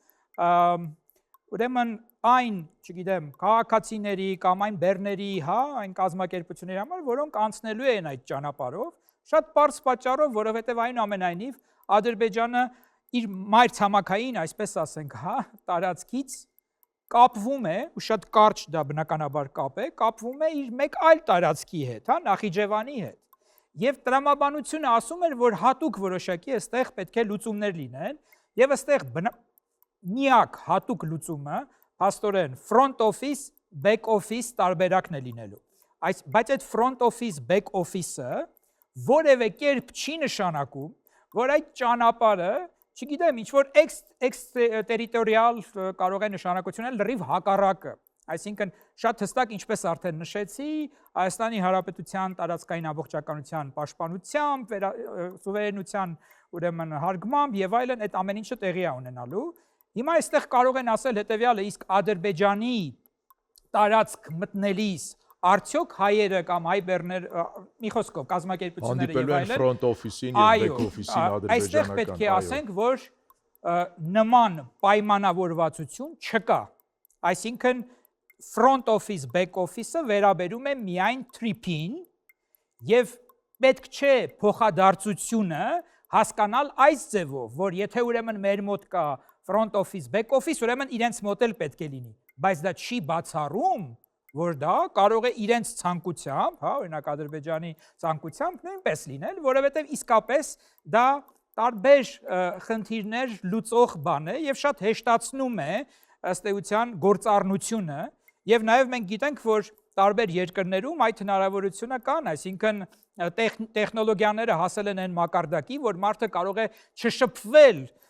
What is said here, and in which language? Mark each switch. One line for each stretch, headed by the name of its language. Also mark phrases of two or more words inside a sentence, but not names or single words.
Armenian: ուրեմն այն, չգիտեմ, քաղաքացիների կամ այն բեռների, հա, այն կազմակերպությունների համար, որոնք անցնելու են այդ ճանապարհով, շատ բարձ պատճառով, որովհետև այնուամենայնիվ Ադրբեջանը իր մայր ցամաքային, այսպես ասենք, հա, տարածքից կապվում է, ու շատ կարճ դա բնականաբար կապ է, կապվում է իր մեկ այլ տարածքի հետ, հա, Նախիջևանի հետ։ Եվ տրամաբանությունը ասում էր, որ հատուկ որոշակի այստեղ պետք է լուծումներ լինեն, եւ այստեղ միակ հատուկ լուծումը փաստորեն
English: front office, back office
Armenian: տարբերակն է լինելու։ Բայց այդ
English: front office, back
Armenian: office-ը որևէ կերպ չի նշանակում, որ այդ ճանապարհը, չգիտեմ, ինչ որ էքստերիտորիալ կարող է նշանակությունել լրիվ հակառակը։ Այսինքն շատ հստակ, ինչպես արդեն նշեցի, Հայաստանի Հանրապետության տարածքային ամբողջականության պաշտպանությամբ, սուվերենության ուրեմն հարգմամբ եւ այլն այդ ամեն ինչը տեղի է ունենալու։ Հիմա այստեղ կարող են ասել հետեւյալը, իսկ Ադրբեջանի տարածք մտնելիս արդյոք հայերը կամ հայ բեռներ, մի խոսքով, կազմակերպությունները եւ այլն
English: front office-ին
Armenian: եւ
English: back office-ին
Armenian: ադրբեջանական։ Այստեղ պետք է ասենք, որ նման պայմանավորվածություն չկա։ Այսինքն
English: front office, back office-ը
Armenian: վերաբերում է միայն թրիփին եւ պետք չէ փոխադարձությունը հասկանալ այս ձևով, որ եթե ուրեմն մեր մոտ կա
English: front office, back office,
Armenian: ուրեմն իրենց մոտ էլ պետք է լինի։ բայց դա չի բացառում, որ դա կարող է իրենց ցանկությամբ, հա, օրինակ Ադրբեջանի ցանկությամբ նույնպես լինել, որովհետև իսկապես դա տարբեր խնդիրներ լուծող բան է եւ շատ հեշտացնում է ըստ էության գործառնությունը եւ նաեւ մենք գիտենք, որ տարբեր երկրներում այդ հնարավորությունը կան, այսինքն տեխնոլոգիաները հասել են այն մակարդակի, որ մարդը կարող է չշփվել